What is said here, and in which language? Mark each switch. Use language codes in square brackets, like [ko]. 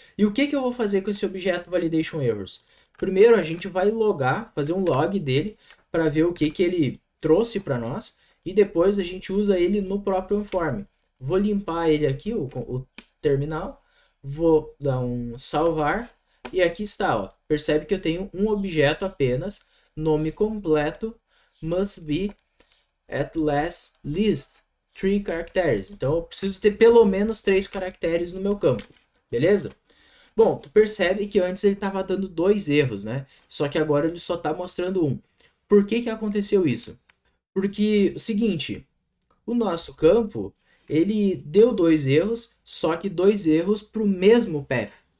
[pt] E o que eu vou fazer com esse objeto validation errors? Primeiro a gente vai logar, fazer um log dele para ver o que ele trouxe para nós e depois a gente usa ele no próprio informe. Vou limpar ele aqui, o terminal. Vou dar um salvar. E aqui está, ó. Percebe que eu tenho um objeto apenas. [en] Nome completo must be at least 3 characters. [pt] Então eu preciso ter pelo menos 3 caracteres no meu campo. Beleza? Bom, tu percebe que antes ele estava dando 2 erros, né? Só que agora ele só está mostrando um. Por que que aconteceu isso? Porque, o seguinte, o nosso campo, ele deu 2 erros, só que 2 erros para o mesmo path.